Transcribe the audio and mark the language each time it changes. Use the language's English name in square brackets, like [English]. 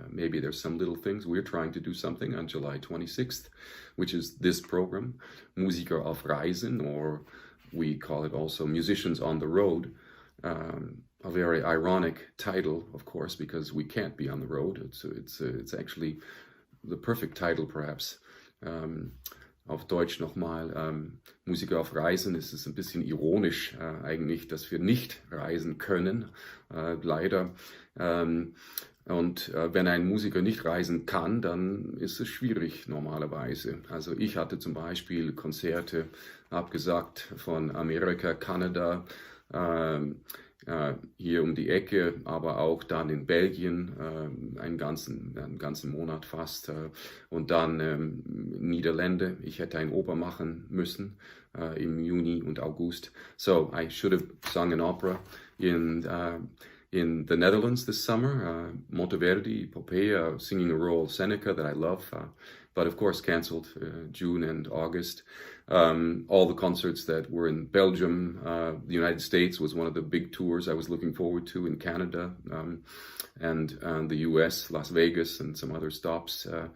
[English] Maybe there's some little things. We're trying to do something on July 26th, which is this program, Musiker auf Reisen, or we call it also Musicians on the Road. A very ironic title, of course, because we can't be on the road. It's actually the perfect title, perhaps. [German] Auf Deutsch nochmal, Musiker auf Reisen, ist es ein bisschen ironisch eigentlich, dass wir nicht reisen können, leider. Und wenn ein Musiker nicht reisen kann, dann ist es schwierig normalerweise. Also ich hatte zum Beispiel Konzerte abgesagt von Amerika, Kanada, hier um die Ecke, aber auch dann in Belgien einen ganzen Monat fast und dann Niederlande. Ich hätte ein Oper machen müssen im Juni und August. [English] So I should have sung an opera in the Netherlands this summer, Monteverdi, Popea, singing a role Seneca that I love, but of course cancelled June and August. All the concerts that were in Belgium, the United States was one of the big tours I was looking forward to, in Canada, and the US, Las Vegas, and some other stops.